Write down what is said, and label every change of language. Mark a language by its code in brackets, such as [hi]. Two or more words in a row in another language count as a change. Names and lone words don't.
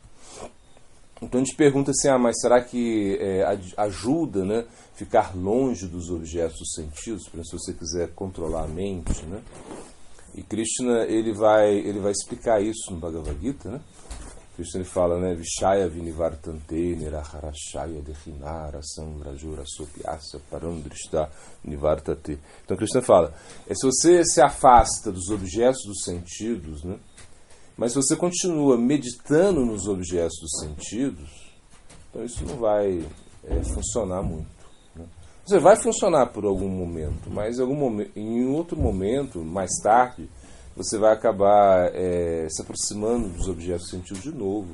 [pt] Então a gente pergunta assim, mas será que ajuda, né, ficar longe dos objetos dos sentidos, por exemplo, se você quiser controlar a mente, né? E Krishna ele vai explicar isso no Bhagavad Gita, né? Krishna ele fala, né, [sa] विषय विनिवर्तन्ते निराहरशय देहिनर संव्रजुर सोप्यस परन्दृष्ट निवर्तते. [pt] Então Krishna fala, se você se afasta dos objetos dos sentidos, né, mas se você continua meditando nos objetos dos sentidos, então isso não vai funcionar muito, né? Você vai funcionar por algum momento, mas em outro momento, mais tarde, você vai acabar se aproximando dos objetos dos sentidos de novo.